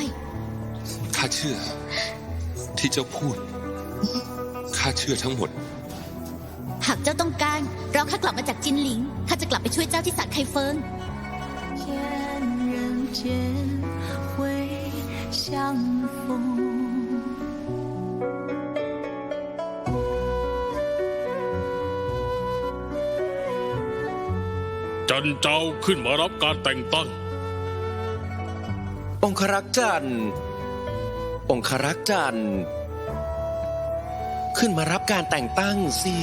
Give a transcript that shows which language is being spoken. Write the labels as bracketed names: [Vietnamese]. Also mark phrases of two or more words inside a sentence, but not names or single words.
[Thai] ข้าเชื่อ ที่เจ้าพูด ข้าเชื่อทั้งหมด หากเจ้าต้องการเราข้ากลับมาจากจินหลิงข้าจะกลับไปช่วยเจ้าที่สัตว์ไคเฟิง [Chinese] 天人间会相逢。 [Thai] จันเจ้าขึ้นมารับการแต่งตั้ง องครักษ์จันทร์องครักษ์จันทร์ขึ้นมารับการแต่งตั้งสิ